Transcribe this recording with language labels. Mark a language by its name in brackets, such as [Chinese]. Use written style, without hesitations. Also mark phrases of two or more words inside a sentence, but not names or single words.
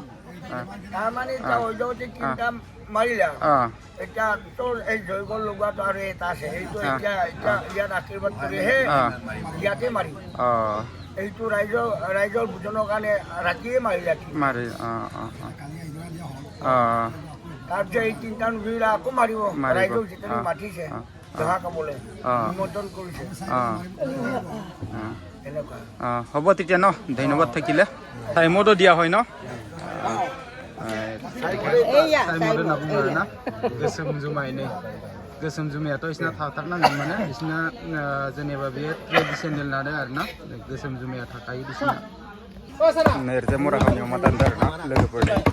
[Assamese] তাৰমানে এতিয়া মাৰিলে এতিয়া তোৰ এই জৈৱ লগোৱাটো আৰু এটা আছে এইটো এতিয়া ইয়াত আশীৰ্বাদ কৰিহে ইয়াতে মাৰিম এইটো ৰাইজৰ ভোজনৰ কাৰণে ৰাতিয়ে মাৰিলে তাৰপিছত এই 3টা নুজুৰিলে আকৌ মাৰিব ৰাইজক যেতিয়া মাতিছে দহা খাবলৈ নিমন্ত্ৰণ কৰিছে হ'ব তেতিয়া ন ধন্যবাদ থাকিলে টাইমতো দিয়া হয় ন [Bodo] गोसोम जुमायाथ' बिसिना थाथारनांगोन माने बिसिना जेनेबा बे ट्रेडिसनेल नालाय आरोना गोसोम जुमाया थाखायो बिसिना ओरैजाय मराखामनि अमा दानदों आरोना लोगोफोरनि